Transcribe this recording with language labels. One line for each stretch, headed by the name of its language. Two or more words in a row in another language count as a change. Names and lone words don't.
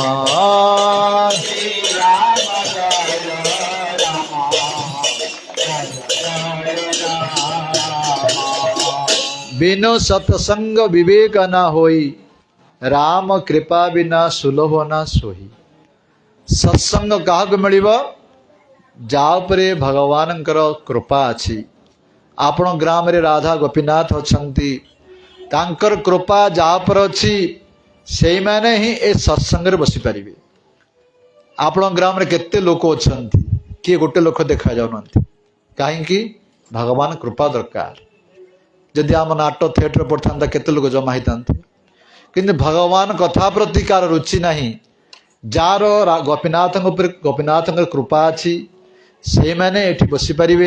Awadhi: बिनु सत्संग विवेक न होई। राम कृपा बिना सुलभ न सोही।
Odia: ସତ୍ସଙ୍ଗ କାହାକୁ ମିଳିବ ଯା ଉପରେ ଭଗବାନଙ୍କର କୃପା ଅଛି। ଆପଣ ଗ୍ରାମ ରେ ରାଧା ଗୋପୀନାଥ ଅଛନ୍ତି ତାଙ୍କର କୃପା ଯା ପର ଅଛି ସେଇ ମାନେ ହିଁ ଏ ସତ୍ସଙ୍ଗ ରେ ବସି ପାରିବେ। ଆପଣ ଗ୍ରାମ ରେ କେତେ ଲୋକ ଅଛନ୍ତି କି ଗୋଟେ ଲୋକ ଦେଖା ଯାଉଁନ୍ତି କାହିଁ କି ଭଗବାନ କୃପା ଦରକାର। ଯଦି ଆମ ନାଟ ଥିଏଟର ପଡ଼ନ୍ତା କେତେ ଲୋକ ଜମା ହୁଅନ୍ତା କିନ୍ତୁ ଭଗବାନ କଥା ପ୍ରତି କାର ରୁଚି ନାହିଁ। ଯାର ଗୋପୀନାଥ ଗୋପୀନାଥ କୃପା ଅଛି ସେ ମାନେ ଏଠି ବସି ପାରିବେ।